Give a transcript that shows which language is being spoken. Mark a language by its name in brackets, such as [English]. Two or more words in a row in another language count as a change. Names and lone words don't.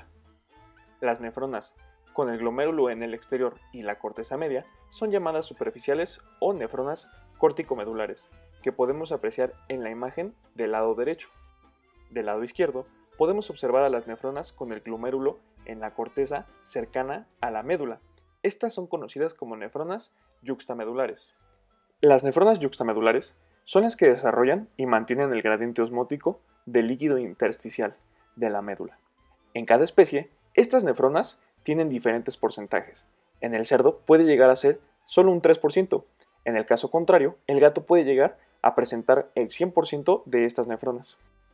[Spanish] Las nefronas con el glomérulo en el exterior y la corteza media son llamadas superficiales o nefronas corticomedulares, que podemos apreciar en la imagen del lado derecho. Del lado izquierdo podemos observar a las nefronas con el glomérulo en la corteza cercana a la médula. Estas son conocidas como nefronas yuxtamedulares. Las nefronas yuxtamedulares son las que desarrollan y mantienen el gradiente osmótico del líquido intersticial de la médula. En cada especie, estas nefronas tienen diferentes porcentajes. En el cerdo puede llegar a ser solo un 3%. En el caso contrario, el gato puede llegar a presentar el 100% de estas nefronas.